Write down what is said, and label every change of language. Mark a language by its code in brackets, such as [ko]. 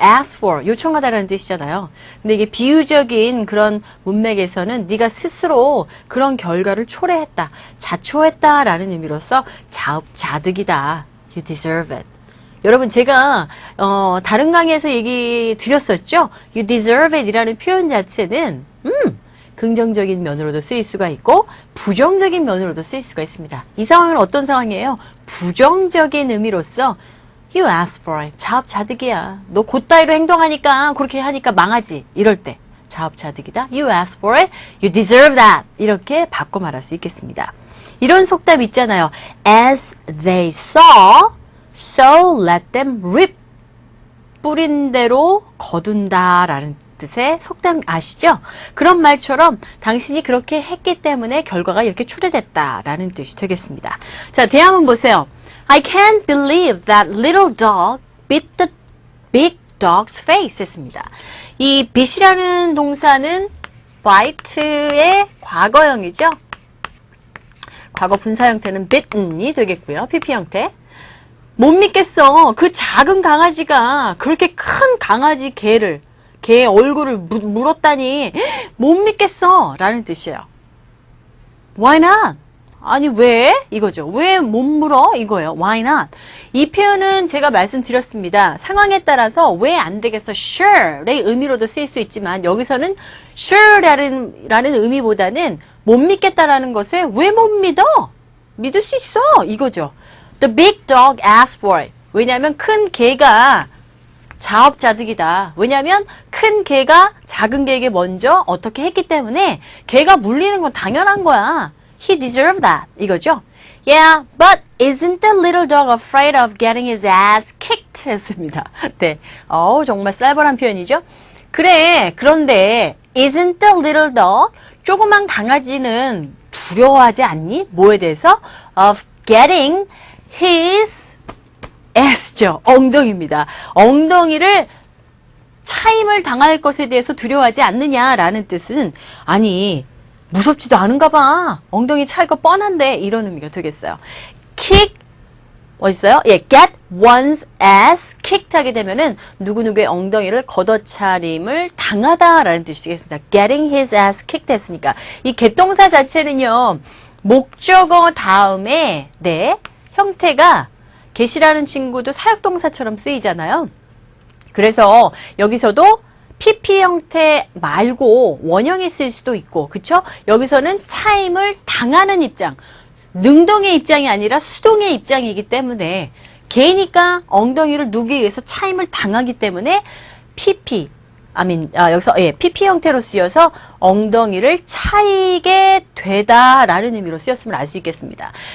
[ko] ask for, 요청하다라는 뜻이잖아요. 근데 이게 비유적인 그런 문맥에서는 네가 스스로 그런 결과를 초래했다, 자초했다라는 의미로서 자업자득이다. [en] You deserve it. [ko] 여러분 제가 다른 강의에서 얘기 드렸었죠. You deserve it 이라는 표현 자체는 긍정적인 면으로도 쓰일 수가 있고 부정적인 면으로도 쓰일 수가 있습니다. 이 상황은 어떤 상황이에요? 부정적인 의미로서 [en] You asked for it. [ko] 자업자득이야. 너 곧따위로 행동하니까 그렇게 하니까 망하지. 이럴 때 자업자득이다. [en] You asked for it. You deserve that. [ko] 이렇게 바꿔 말할 수 있겠습니다. 이런 속담 있잖아요. [en] As they saw, so let them reap. [ko] 뿌린 대로 거둔다 라는 뜻의 속담 아시죠? 그런 말처럼 당신이 그렇게 했기 때문에 결과가 이렇게 초래됐다 라는 뜻이 되겠습니다. 자, 대화문 보세요. [en] I can't believe that little dog bit the big dog's face [ko] 했습니다. 이 bit이라는 동사는 bite의 과거형이죠. 과거 분사 형태는 biten이 되겠고요. PP 형태. 못 믿겠어. 그 작은 강아지가 그렇게 큰 강아지 개의 얼굴을 물었다니 못 믿겠어 라는 뜻이에요. [en] Why not? [ko] 아니 왜? 이거죠. 왜 못 물어? 이거예요. Why not? 이 표현은 제가 말씀드렸습니다. 상황에 따라서 왜 안 되겠어? Sure의 의미로도 쓰일 수 있지만 여기서는 sure라는 의미보다는 못 믿겠다라는 것에 왜 못 믿어? 믿을 수 있어. 이거죠. [en] The big dog asked for it. [ko] 왜냐하면 큰 개가 자업자득이다. 왜냐하면 큰 개가 작은 개에게 먼저 어떻게 했기 때문에 개가 물리는 건 당연한 거야. [en] He deserved that. [ko] 이거죠. [en] Yeah, but isn't the little dog afraid of getting his ass kicked? [ko] 했습니다. 네. 정말 쌀벌한 표현이죠. 그래, 그런데 [en] isn't the little dog? [ko] 조그만 강아지는 두려워하지 않니? 뭐에 대해서? [en] Of getting his ass죠. [ko] 엉덩이입니다. 엉덩이를 차임을 당할 것에 대해서 두려워하지 않느냐라는 뜻은 아니 무섭지도 않은가 봐. 엉덩이 찰 거 뻔한데 이런 의미가 되겠어요. kick 어딨어요? 예, [en] get one's ass kicked [ko] 하게 되면은 누구누구의 엉덩이를 걷어차림을 당하다라는 뜻이 되겠습니다. [en] getting his ass kicked [ko] 했으니까 이 get 동사 자체는요. 목적어 다음에 네, 형태가 get이라는 친구도 사역동사처럼 쓰이잖아요. 그래서 여기서도 PP 형태 말고 원형이 쓸 수도 있고, 그쵸? 여기서는 차임을 당하는 입장, 능동의 입장이 아니라 수동의 입장이기 때문에 개니까 엉덩이를 누기 위해서 차임을 당하기 때문에 PP, 여기서 PP 형태로 쓰여서 엉덩이를 차이게 되다라는 의미로 쓰였음을 알 수 있겠습니다.